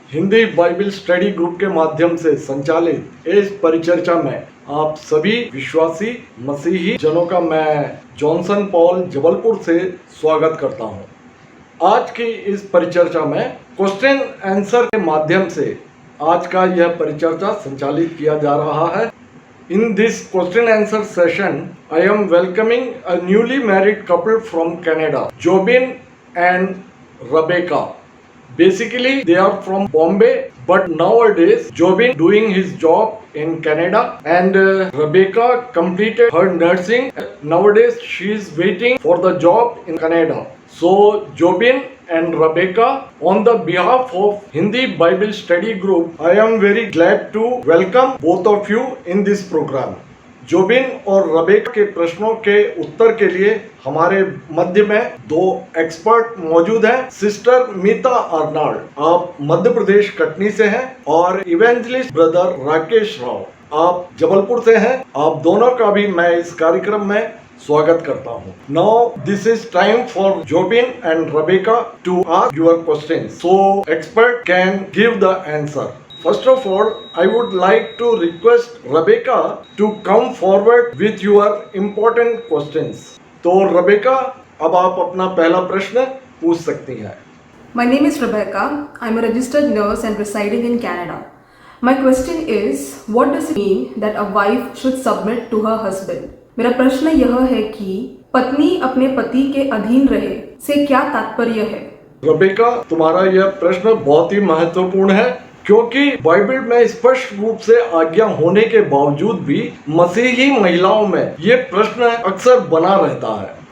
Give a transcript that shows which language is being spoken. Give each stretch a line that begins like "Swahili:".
Hindi: Hindi Bible study group के माध्यम से संचालित इस परिचर्चा में आप सभी विश्वासी मसीही जनों का मैं जॉनसन पॉल जबलपुर से स्वागत करता हूं। आज की इस परिचर्चा में क्वेश्चन आंसर के माध्यम से आज का यह परिचर्चा संचालित किया जा रहा है।
English: In this question answer session, I am welcoming a newly married couple from Canada, Jobin and Rebecca. Basically, they are from Bombay, but nowadays Jobin doing his job in Canada and Rebecca completed her nursing. Nowadays, she is waiting for the job in Canada. So, Jobin and Rebecca, on the behalf of Hindi Bible Study Group, I am very glad to welcome both of you in this program.
Hindi: Jobin और Rebecca के प्रश्नों के उत्तर के लिए हमारे मध्य में दो expert मौजूद हैं। सिस्टर मीता अर्नाल्ड, आप मध्य प्रदेश कटनी से हैं, और इवेंजलिस्ट ब्रदर राकेश राव, आप जबलपुर से हैं। आप दोनों का भी मैं इस कार्यक्रम में स्वागत करता हूँ।
English: Now this is time for Jobin and Rebecca to ask your questions, so expert can give the answer. First of all, I would like to request Rebecca to come forward with your important questions.
Hindi: तो Rebecca, अब आप अपना पहला प्रश्न पूछ सकती हैं।
English: My name is Rebecca. I'm a registered nurse and residing in Canada. My question is, what does it mean that a wife should submit to her husband?
Hindi: मेरा प्रश्न यह है कि पत्नी अपने पति के अधीन रहे से क्या तात्पर्य है? Rebecca, तुम्हारा यह प्रश्न बहुत ही महत्वपूर्ण है, क्योंकि बाइबल में स्पष्ट रूप से आज्ञा होने के बावजूद भी मसीही महिलाओं में ये प्रश्न अक्सर बना रहता है।